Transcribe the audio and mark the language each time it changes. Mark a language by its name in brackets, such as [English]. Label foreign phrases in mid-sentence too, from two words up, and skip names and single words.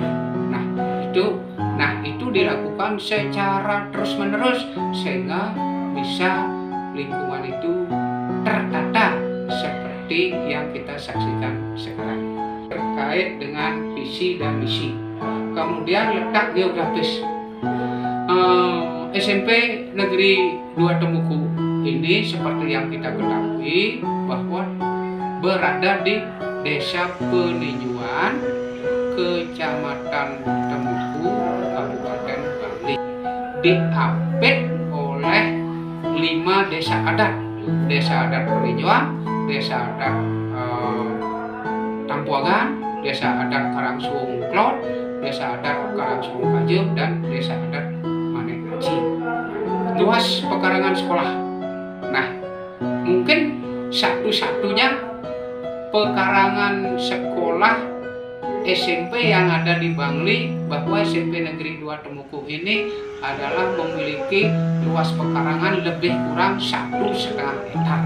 [Indonesian] Nah itu dilakukan secara terus-menerus sehingga bisa lingkungan itu tertata seperti yang kita saksikan sekarang. Terkait dengan visi dan misi, kemudian letak geografis. SMP Negeri 2 Tembuku ini seperti yang kita ketahui bahwa berada di Desa Peninjuan, Kecamatan Tembuku, Kabupaten Bali, diapit oleh 5 desa adat. Desa adat Peninjuan, Desa adat Tampuagan, Desa adat Karangsung Klot, Desa adat Karangsung Kajem, dan Desa adat Manekaci. Luas pekarangan sekolah. Nah, mungkin satu-satunya pekarangan sekolah SMP yang ada di Bangli bahwa SMP Negeri 2 Tembuku ini adalah memiliki luas pekarangan lebih kurang 1,5 hektar.